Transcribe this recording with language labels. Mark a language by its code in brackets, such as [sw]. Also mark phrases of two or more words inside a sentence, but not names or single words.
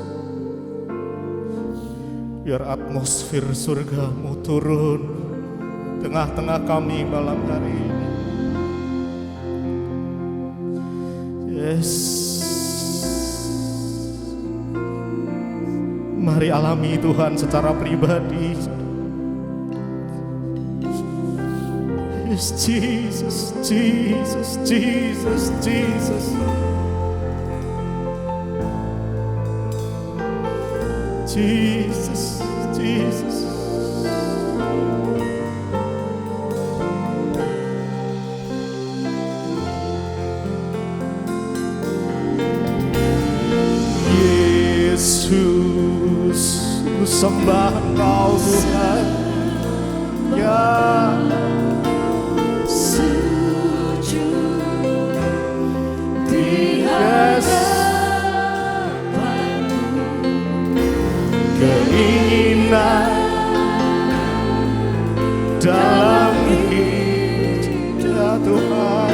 [id] Biar atmosfer surgamu turun tengah-tengah kami malam hari ini. Yes. Mari alami Tuhan secara pribadi. Yes, Jesus, Jesus, Jesus, Jesus. Jesus, Jesus. Yesus, ku sembah Engkau Tuhan. Ya, yes. Keinginan dalam hidup ya Tuhan